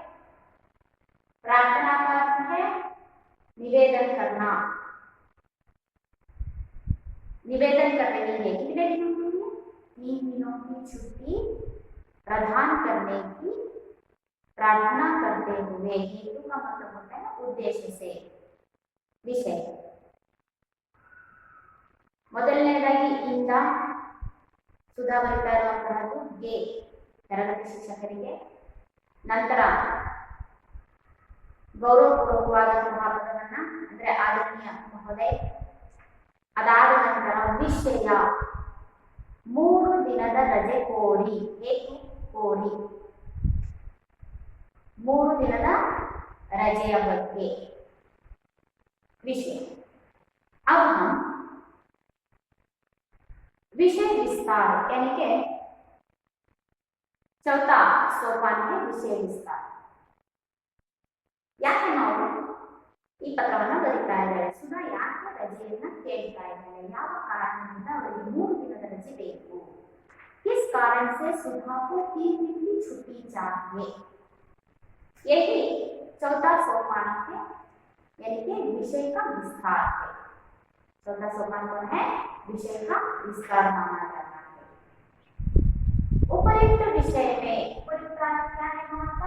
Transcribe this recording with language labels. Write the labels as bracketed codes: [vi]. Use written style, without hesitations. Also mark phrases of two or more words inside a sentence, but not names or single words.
[hi] प्रार्थना का अर्थ है निवेदन करना, निवेदन कर रही है। कितने दिनों के लिए? 3 दिनों की छुट्टी प्रदान करने की प्रार्थना करते हुए। हेतु का मतलब होता है उद्देश्य से। [kn] विषय ಮೊದಲನೇದಾಗಿ ಇಂದ ಸುಧಾ ಬರೀತಾ ಇರುವಂತಹದ್ದು ಗೆ ತರಗತಿ ಶಿಕ್ಷಕರಿಗೆ. ನಂತರ ಗೌರವಪೂರ್ವಕವಾದಂತಹ ಪದವನ್ನ ಅಂದ್ರೆ [hi] आदरणीय महोदय. [kn] ಅದಾದ ನಂತರ ವಿಷಯ 3 ದಿನದ ರಜೆ ಕೋರಿ, ಹೇತು ಕೋರಿ 3 ದಿನದ ರಜೆಯ ಬಗ್ಗೆ विषय। [hi] अब हम विषय विस्तार यानी के चौथा सोपान है विषय विस्तार। [kn] ಯಾಕೆ ನಾವು ಈ ಪತ್ರವನ್ನ ಬರೀತಾ ಇದ್ದಾರೆ? ಸುಧಾ ಯಾಕೆ ರಜೆಯನ್ನ ಕೇಳ್ತಾ ಇದ್ದಾರೆ? ಯಾವ ಕಾರಣದಿಂದ ಅವರಿಗೆ 3 ದಿನದ ರಜೆ ಬೇಕು? [hi] किस कारण से सुधा को 3 दिन की छुट्टी चाहिए? यही चौथा सोपान है यानी कि विषय का विस्तार है। चौथा सोपान कौन है? विषय का विस्तार माना जाता है। उपयुक्त विषय में, उपयुक्त क्या है वहां पर?